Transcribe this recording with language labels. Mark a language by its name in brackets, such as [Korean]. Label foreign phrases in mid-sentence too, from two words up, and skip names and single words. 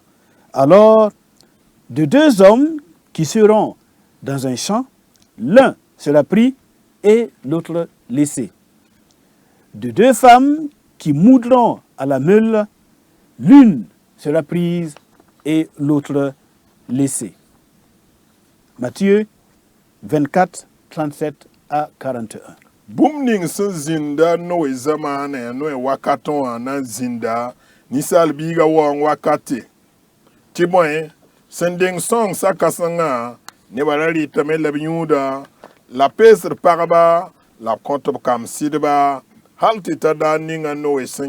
[French] Alors, de deux hommes qui seront dans un champ, l'un sera pris et l'autre laissé. De deux femmes qui moudront à la meule, l'une sera prise et l'autre laissée. Matthieu 24, 37 à 41. [Mossi] Bũmb ning sẽn zĩnda Noe zamaanẽ Noe wakatẽ wã na n zĩnda ninsaal biigã waoong wakate tɩ bõe sẽn deng sõng sa-kãsengã nebã ra rɩtame la b yũuda la peesd pagba la b kõt b kam sɩdba hal tɩ ta daa ninga Noe sẽn